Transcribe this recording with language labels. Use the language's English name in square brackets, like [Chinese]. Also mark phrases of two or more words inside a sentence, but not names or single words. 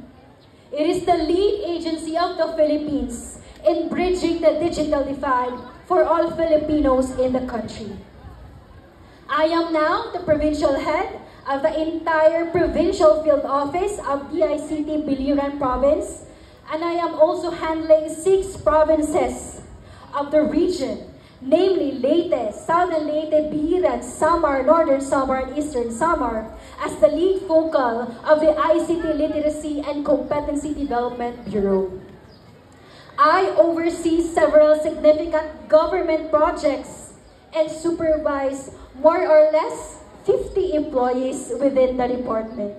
[English] It is the lead agency of the Philippines in bridging the digital divide for all Filipinos in the country. I am now the provincial head of the entire provincial field office of DICT Biliran Province, and I am also handling 6 provinces of the region, namely Leyte, Southern Leyte, Biliran, Samar, Northern Samar, and Eastern Samar, as the lead focal of the ICT Literacy and Competency Development Bureau. I oversee several significant government projects and supervise more or less 50 employees within the department.